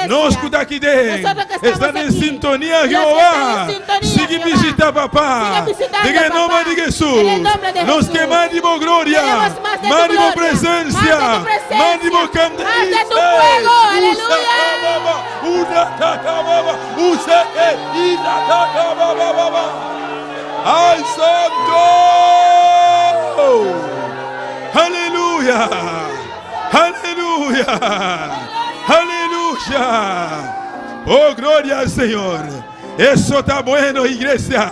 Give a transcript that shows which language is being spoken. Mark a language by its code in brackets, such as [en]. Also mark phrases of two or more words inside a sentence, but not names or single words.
[es] Nos escuta aquí de. Nosotros que estamos Están en aquí. sintonía, Los que Jehová. están en sintonía, Sigue Jehová. visita, papá. Sigue visitando, En el nombre papá. de Jesús. En el nombre de Nos Jesús. que mandimos gloria. Queremos más de tu Mandimos gloria, presencia. más de tu presencia, Mandimos candela. más de tu fuego, aleluya. Una tata baba. Useke. Ina tata baba baba. ¡Al santo! ¡Aleluya! ¡Aleluya! ¡Aleluya! ¡Oh, gloria al Señor! Eso está bueno, iglesia.